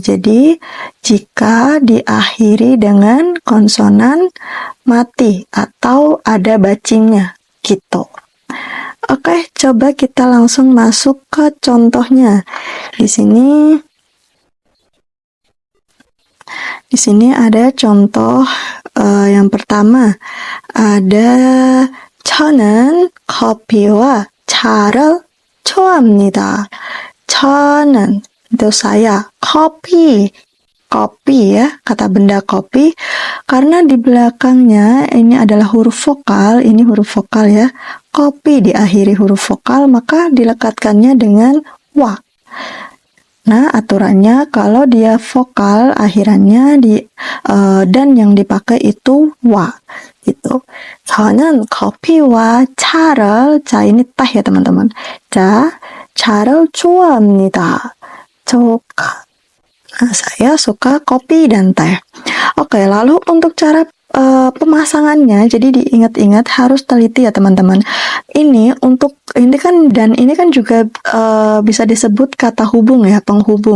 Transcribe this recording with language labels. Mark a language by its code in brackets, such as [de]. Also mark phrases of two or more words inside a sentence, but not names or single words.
[id] Jadi jika diakhiri dengan konsonan mati atau ada bacimnya gitu. Oke, coba kita langsung masuk ke contohnya. Di sini ada contoh yang pertama. [ko] Ada 저는 커피와 차를 좋아합니다. [id] 저는 itu saya, kopi ya, kata benda kopi. Karena di belakangnya ini adalah huruf vokal, ini huruf vokal ya. Kopi diakhiri huruf vokal, maka dilekatkannya dengan wa. Nah, aturannya kalau dia vokal akhirannya dan yang dipakai itu wa gitu. [ko] 저는 커피와 차를, 자 [id] ini teh ya teman-teman. [ko] 자, 차를 좋아합니다. [id] Nah, saya suka kopi dan teh. Oke, lalu untuk cara pemasangannya, jadi diingat-ingat harus teliti ya teman-teman. Ini kan juga bisa disebut kata hubung ya, penghubung.